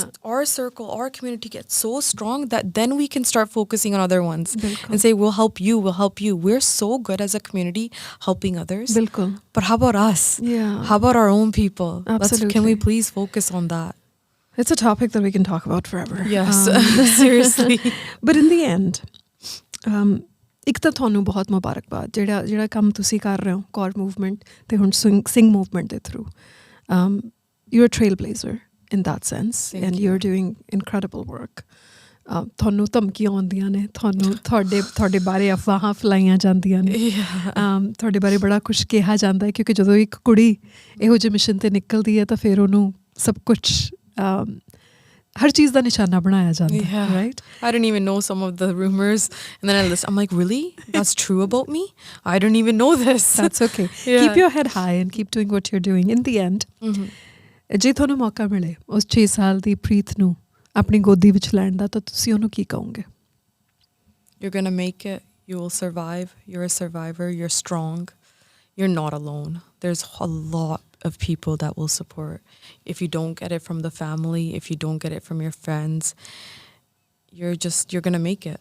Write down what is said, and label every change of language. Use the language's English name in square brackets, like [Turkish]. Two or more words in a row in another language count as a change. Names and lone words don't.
[English] our circle, our community get so strong that then we can start focusing on other ones Bilkul. and say, we'll help you, we'll help you. We're so good as a community helping others. Bilkul. But how about us? Yeah. How about our own people? Can Absolutely. we please focus on that? It's a topic that we can talk about forever. Yes, seriously. But in the end, [Punjabi] ਇੱਕ ਤਾਂ ਤੁਹਾਨੂੰ ਬਹੁਤ ਮੁਬਾਰਕਬਾਦ ਜਿਹੜਾ ਕੰਮ ਤੁਸੀਂ ਕਰ ਰਹੇ ਹੋ ਕੋਰ ਮੂਵਮੈਂਟ ਤੇ ਹੁਣ ਸਿੰਘ ਮੂਵਮੈਂਟ ਦੇ ਥਰੂ [English] you are trail blazer in that sense Thank ਐਂਡ you. you are doing incredible work [Punjabi] ਤੁਹਾਨੂੰ ਧਮਕੀਆਂ ਆਉਂਦੀਆਂ ਨੇ ਤੁਹਾਡੇ ਬਾਰੇ ਅਫਵਾਹਾਂ ਫਲਾਈਆਂ ਜਾਂਦੀਆਂ ਨੇ ਤੁਹਾਡੇ ਬਾਰੇ ਬੜਾ ਕੁਝ ਕਿਹਾ ਜਾਂਦਾ ਹੈ ਕਿਉਂਕਿ ਜਦੋਂ ਇੱਕ ਕੁੜੀ ਇਹੋ ਜਿਹੇ ਮਿਸ਼ਨ ਤੇ ਨਿਕਲਦੀ ਹੈ ਤਾਂ ਫਿਰ ਉਹਨੂੰ ਸਭ ਕੁਝ ਹਰ ਚੀਜ਼ ਦਾ ਨਿਸ਼ਾਨਾ ਬਣਾਇਆ ਜਾਂਦਾ ਹੈ ਰਾਈਟ [English] I didn't even know some of the rumors. And then I listen, I'm like, really? That's true about me? I don't even know this. That's okay. Yeah. Keep your head high and keep doing what you're doing. In the end, [Punjabi] ਜੇ ਤੁਹਾਨੂੰ ਮੌਕਾ ਮਿਲੇ ਉਸ 6 ਸਾਲ ਦੀ ਪ੍ਰੀਤ ਨੂੰ ਆਪਣੀ ਗੋਦੀ ਵਿੱਚ ਲੈਣ ਦਾ ਤਾਂ ਤੁਸੀਂ ਉਹਨੂੰ ਕੀ ਕਹੋਗੇ? [English] You're going to make it. You will survive. You're a survivor. You're strong. You're not alone. There's a lot of people that will support. If you don't get it from the family, if you don't get it from your friends, you're going to make it.